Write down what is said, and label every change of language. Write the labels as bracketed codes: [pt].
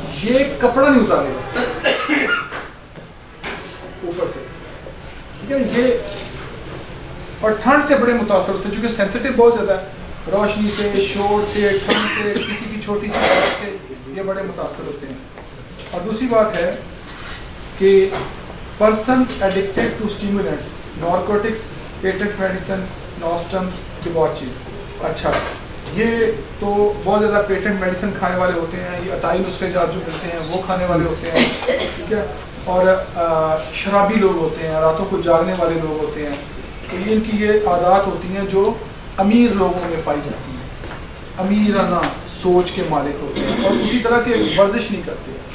[ur] یہ کپڑا نہیں اتارے گا اوپر سے. ٹھیک ہے, یہ اور ٹھنڈ سے بڑے متاثر ہوتے ہیں چونکہ سینسٹیو بہت زیادہ ہے, روشنی سے, شور سے, ٹھنڈ سے, کسی کی چھوٹی سی بات سے یہ بڑے متاثر ہوتے ہیں. اور دوسری بات ہے کہ [en] persons addicted to stimulants, narcotics, patent medicines, nostrums, debauches. [ur] اچھا, یہ تو بہت زیادہ پیٹنٹ میڈیسن کھانے والے ہوتے ہیں, یہ عطائی نسخے جات جو ملتے ہیں وہ کھانے والے ہوتے ہیں. ٹھیک ہے, اور شرابی لوگ ہوتے ہیں, راتوں کو جاگنے والے لوگ ہوتے ہیں. تو یہ ان کی یہ عادات ہوتی ہیں جو امیر لوگوں میں پائی جاتی ہیں, امیرانہ سوچ کے مالک ہوتے ہیں, اور اسی طرح کے ورزش نہیں کرتے.